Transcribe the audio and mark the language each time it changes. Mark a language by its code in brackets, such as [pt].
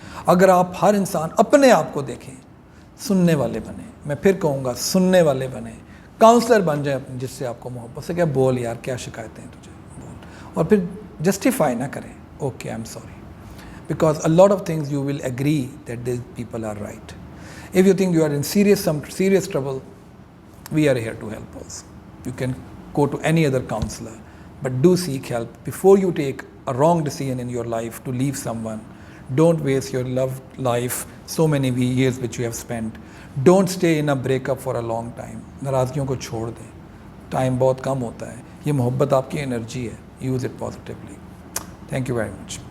[ur] اگر آپ ہر انسان اپنے آپ کو دیکھیں, سننے والے بنیں, میں پھر کہوں گا سننے والے بنیں, کاؤنسلر بن جائیں جس سے آپ کو محبت سے, کیا بول یار کیا شکایتیں ہیں تجھے, بول, اور پھر جسٹیفائی نہ کریں, [en] Okay I am sorry, because a lot of things you will agree that these people are right. If you think you are in serious trouble, we are here to help also. You can go to any other counselor, but do seek help before you take a wrong decision in your life to leave someone. Don't waste your loved life, so many years which you have spent. Don't stay in a breakup for a long time. [ur] ناراضگیوں کو چھوڑ دیں, time بہت کم ہوتا ہے, یہ محبت آپ کی انرجی ہے, [en] use it positively. Thank you very much.